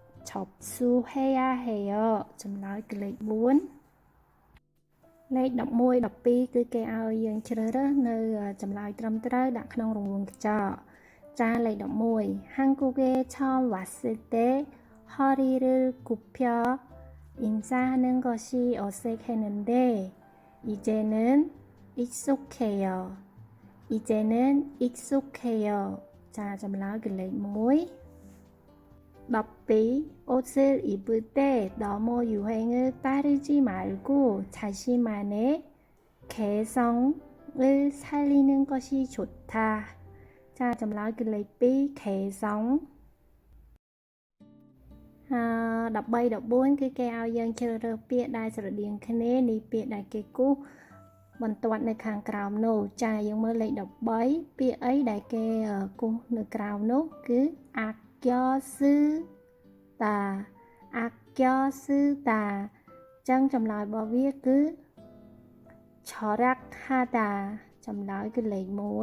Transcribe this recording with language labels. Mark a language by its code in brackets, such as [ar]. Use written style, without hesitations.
[ko] 접수해야 해요. [km] ចម្លើយគឺលេខ4លេខ11 12គឺគេឲ្យយើងជ្រើសរើសនៅចម្លើយត្រឹមត្រូវដាក់ក្នុងរង្វង់កញ្ចក់자,លេខ11 [ko] 한국에 처음 왔을 때 허리를 굽혀 인사하는 것이 어색했는데 이제는 익숙해요. 이제는 익숙해요. 자, [km] ចម្លើយគឺលេខ1 [ko] 12 옷을 입을 때 너무 유행을 따르지 말고 자신만의 개성을 살리는 것이 좋다. [km] ចាចម្លើយគឺលេខ2ខេសង13 14គឺគេឲ្យយើងជ្រើសរើសពាក្យដែលស្រដៀងគ្នានៃពាក្យដែលគេគូសបន្ទាត់នៅខាងក្រោមនោះចាយើងមើលលេខ13ពាក្យអីដែលគេគូសនៅក្រោមនោះគឺអាក្យស៊ឺតាអាក្យស៊ឺតាចឹងចម្លើយរបស់វាគឺឆរ៉ាក់ហាតាចម្លើយគឺលេខ1